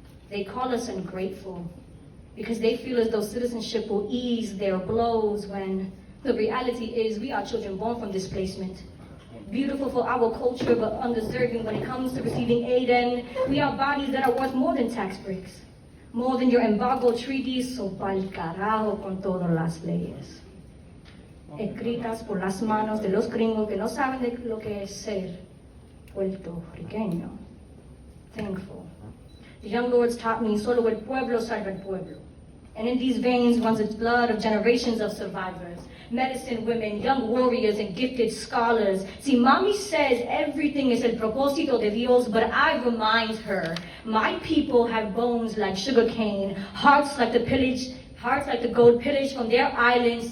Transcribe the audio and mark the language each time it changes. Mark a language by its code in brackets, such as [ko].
[en] They call us ungrateful, because they feel as though citizenship will ease their blows when the reality is we are children born from displacement. Beautiful for our culture, but undeserving when it comes to receiving aid, and we are bodies that are worth more than tax breaks, more than your embargo treaties, so [es] pa'l carajo con todas las leyes. Escritas por las manos de los gringos que no saben de lo que es ser puertorriqueño. [en] Thankful. The young lords taught me, [es] solo el pueblo salva el pueblo. [en] And in these veins runs the blood of generations of survivors, medicine women, young warriors, and gifted scholars. See, Mommy says everything is [es] el propósito de Dios, [en] but I remind her, my people have bones like sugarcane, hearts like the gold pillaged from their islands.